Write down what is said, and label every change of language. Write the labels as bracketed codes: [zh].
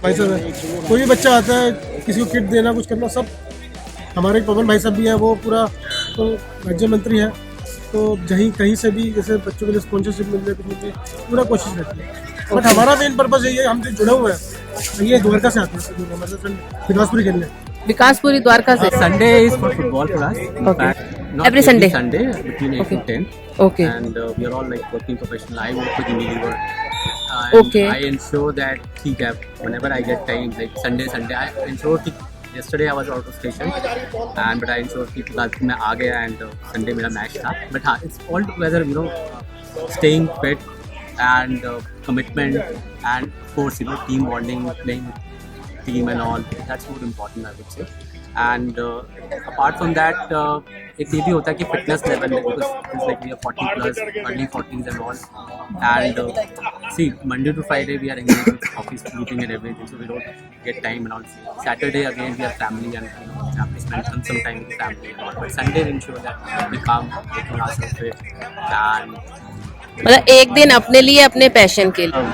[hi] कोई भी बच्चा आता है, किसी को किट देना, कुछ करना, सब हमारे पवन भाई साहब भी हैं, वो पूरा तो राज्य मंत्री हैं, तो कहीं से भी जैसे बच्चों के लिए स्पॉन्सरशिप मिल जाए, कुछ पूरा कोशिश रहती है। बट हमारा मेन पर्पस यही है, हम जो जुड़े हुए हैं, ये द्वारका से आते हैं, हमारे फ्रेंड विकासपुरी खेलने। विकासपुरी द्वारका से। [en] Sunday is for football for us. Okay. Not Every Sunday? Sunday between 8 to 10. Okay. And we are all like working professional. I work with Unilever. And Okay. I ensure that whenever I get time, like Sunday, I ensure that yesterday I was out of station, but I ensure that [hi] कल मैं आ गया, [en] and Sunday [hi] मेरा match था. [en] But हाँ, it's all together, staying fit and commitment, and of course team bonding, playing with team and all. That's more important, I would say. And apart from that [hi] एक ये भी होता है कि [en] Fitness level है, because it's like we are 40 plus, early 40s and all, and see Monday to Friday we are engaged with office meeting and everything, so we don't get time and all. Saturday again we are family and have to spend some time with family and all. But Sunday we ensure that we come, making ourselves fit, and [hi] मतलब एक दिन अपने लिए, अपने passion के लिए.